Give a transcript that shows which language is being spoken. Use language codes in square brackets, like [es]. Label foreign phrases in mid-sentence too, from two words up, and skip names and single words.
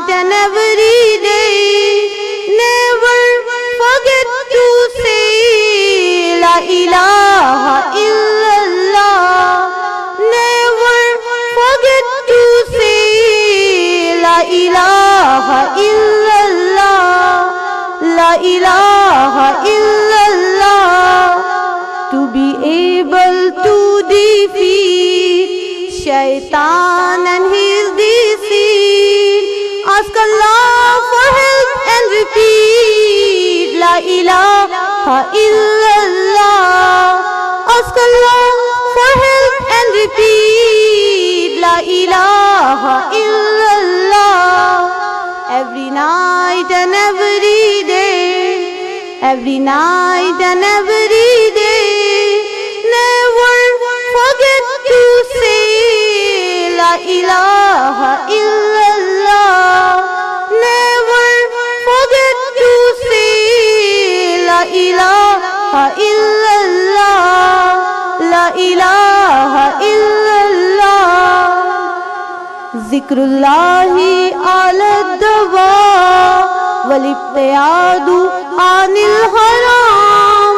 [en] and every day. Never forget to say [ar] لا إله إلا الله. [en] Never forget to say [ar] لا إله إلا الله. لا إله إلا الله. [en] To be able to defeat Shaitan and his deceit, ask Allah for help and repeat [ar] لا إله إلا الله. [en] Ask Allah for help and repeat [ar] لا إله إلا الله. [en] Every night and every day, every night and every day. Never forget to say [ar] لا إله إلا الله. [en] Never forget to say [ar] لا إله إلا الله. لا إله إلا الله. ذكر الله على الدوام والابتعاد عن الحرام.